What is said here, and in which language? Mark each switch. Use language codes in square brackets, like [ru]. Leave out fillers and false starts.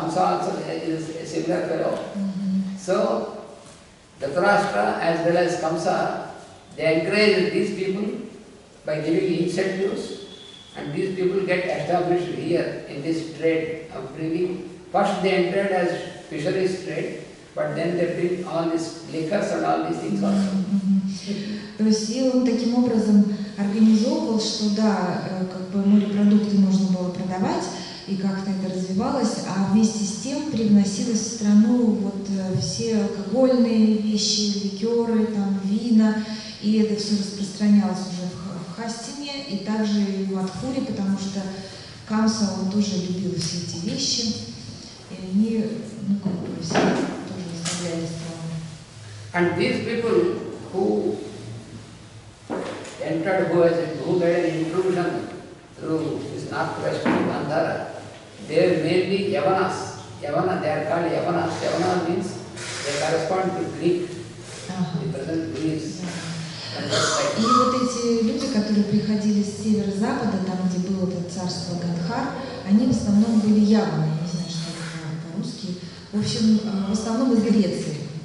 [en] Kamsa also is a similar fellow. So, Dhritarashtra as well as Kamsa, they encourage these people by giving incentives, and these people get established here in this trade of bringing. First they entered as fisheries trade, but then they bring all these liquors and all these things also. [ru] То есть и он таким образом организовывал, что да, как бы морепродукты можно было продавать, и как-то это развивалось, а вместе с тем привносилось в страну вот все алкогольные вещи, ликеры, там, вина, и это все распространялось уже в Хастине и также и в Мадхуре, потому что Камса, он тоже любил все эти вещи, и они, ну, как бы все тоже возглавляли страну. [en] And these people who entered, who made an intrusion through this northwest Gandhara, they are mainly Yavanas. Yavana, they are called Yavanas. Yavana means they correspond to Greek, the present Greece. [ru] И вот эти люди, которые приходили с северо-запада, там, где было это царство Гандхар, они в основном были яваны, я не знаю, что это по-русски, в общем, в основном из Греции.